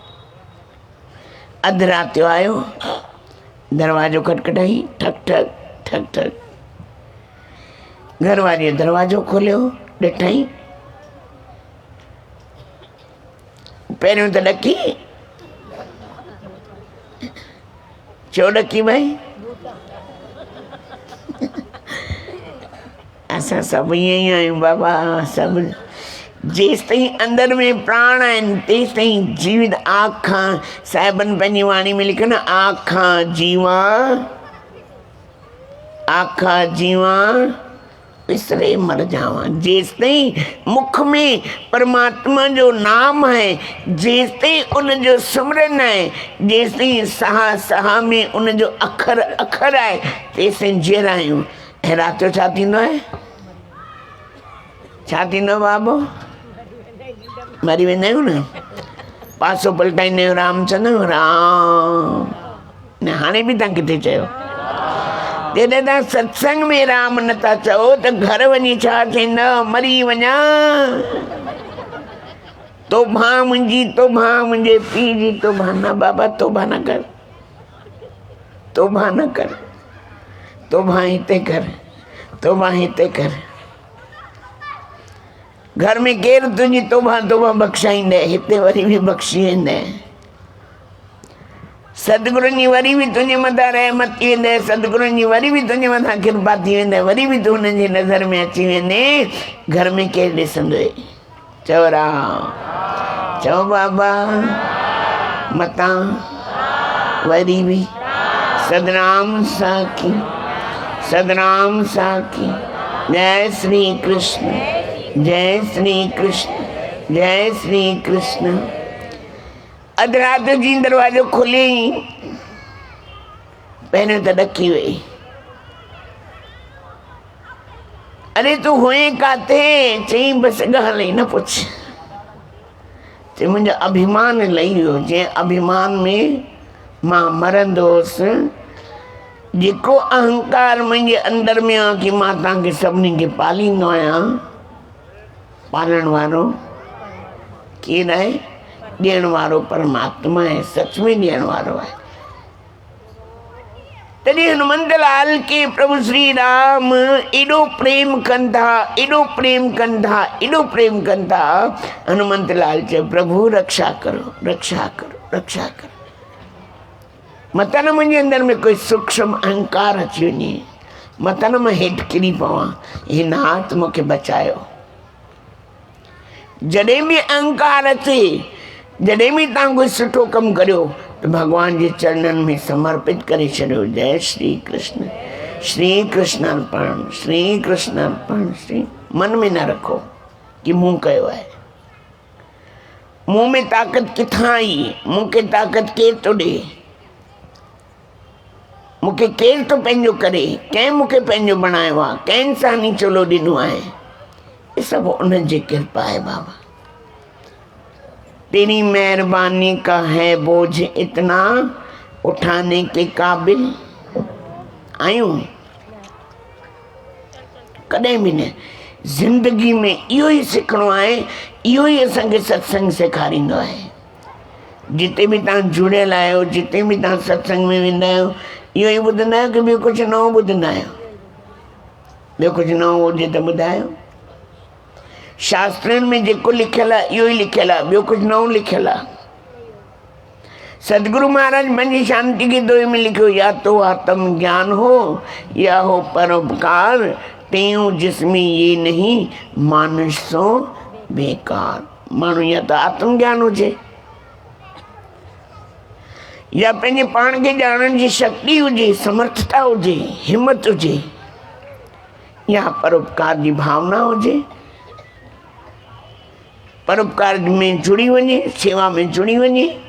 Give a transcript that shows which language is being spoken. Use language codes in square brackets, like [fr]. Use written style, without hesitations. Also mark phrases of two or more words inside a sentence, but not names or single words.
[sd] अधु राति जो आयो, दरवाज़ो खटखटाई, ठक ठक ठक ठक, घरवारीअ दरवाज़ो खोलियो, ॾिठई, पहिरियों त ॾकी, छो ॾकी भई? असां सभु ईअं ई आहियूं बाबा, सभु जेसि ताईं अंदर में प्राण आहिनि तेसि ताईं जीवित। आखां साहिबनि पंहिंजी वाणी में लिखियो न, [pa] आखां जीवा, आखा जीवा विसरे मर जावा। [sd] जेसि ताईं मुख में परमात्मा जो नाम है, जेसि ताईं उन जो सिमरन है, जेसि ताईं साह साह में उन जो अखर अखर आहे, तेसि ताईं जीअर आहियूं। ऐं राति जो छा थींदो आहे? छा थींदो बाबो? मरी वेंदा आहियूं न, पासो पलटाईंदा आहियूं, राम चवंदा राम। न हाणे बि तव्हां किथे चयो? जॾहिं तव्हां सत्संग में राम नथा चओ त घर वञी छा चईंदा? मरी वञा। तोभा मुंहिंजी, तोभा मुंहिंजे पीउ जी तोभा न। बाबा तोभा न कर, तोभा न कर, तोभा हिते कर, तोभा हिते कर। घर में केरु तुंहिंजी तोभा तोभा बख़्शाईंदे, हिते वरी बि बख़्शी वेंदे। सतगुरुनि जी वरी बि तुंहिंजे मथां रहमत थी वेंदे, सतगुरुनि जी वरी बि तुंहिंजे मथां कृपा थी वेंदे, वरी बि तूं हुननि जी नज़र में अची वेंदे। घर में केरु ॾिसंदो? चओ राम, चओ बाबा मतां वरी बि सदनाम साखी, सदनाम साखी। जय श्री कृष्ण, जय श्री कृष्ण, जय श्री कृष्ण। अध राति जी दरवाजो खुले ही, पहिरियों त ॾकी वई, अरे तू हुए काथे? चई बस ॻाल्हि न पुछ। चई मुंहिंजो अभिमान लही वियो, जंहिं अभिमान में मां मरंदोसि, जेको अहंकार मुंहिंजे अंदर में आहे कि मां तव्हांखे सभिनी खे पालींदो आहियां, पालण वारो केरु आहे? ॾियण वारो परमात्मा आहे, सच में ॾियण वारो आहे। तॾहिं हनुमंत लाल के प्रभु श्री राम एॾो प्रेम कनि था, एॾो प्रेम कनि था, एॾो प्रेम कनि था। हनुमंत लाल चयो [hi] प्रभु रक्षा करो, रक्षा करो, रक्षा करो। [sd] मत न मुंहिंजे अंदर में कोई सूक्ष्म अहंकार अची वञे, मत न मां हेठि किरी पवां, हे नाथ मूंखे बचायो। जॾहिं बि अहंकार अचे, जॾहिं बि तव्हां कोई सुठो कमु करियो तो भगवान जे चरणनि में समर्पित करे छॾियो। जय श्री कृष्ण, श्री कृष्ण अर्पण, श्री कृष्ण अर्पण। श्री मन में न रखो कि मूं कयो आहे, मूं में ताक़त किथां आई, मूंखे ताक़त केरु थो ॾे, मूंखे केरु थो पंहिंजो करे, कंहिं मूंखे पंहिंजो बणायो आहे, कंहिं इंसानी चोलो ॾिनो आहे। [hi] ये सब उनकी कृपा है बाबा। तेरी मेहरबानी का है बोझ इतना, उठाने के काबिल आयूं कॾहिं भी न। [sd] जिंदगी में इहो ही सिखणो आहे, इहो ही असांखे सत्संग सेखारींदो आहे। जिते भी तव्हां जुड़ियल आहियो, जिते भी तव्हां सत्संग में वेंदा आहियो, इहो ही ॿुधंदा आहियो कि ॿियो कुझु नओं ॿुधंदा आहियो? ॿियो कुझु नओं हुजे त ॿुधायो। शास्त्रनि में जेको लिखियल आहे इहो ही लिखियल आहे, ॿियो कुझु नओं लिखियल आहे। सदगुरु महाराज पंहिंजी शांति के दोहे में लिखियो, [hi] या तो आत्म ज्ञान हो या हो परोपकार, त्यों जिसमें ये नहीं मानुष सो बेकार। [sd] माण्हू या तो आत्मज्ञान हुजे, या पंहिंजे पाण खे ॼाणण जी शक्ति हुजे, समर्थता हुजे, हिम्मत हुजे, या परोपकार जी भावना हुजे, परोपकार में जुड़ी वञे, सेवा में जुड़ी वञे।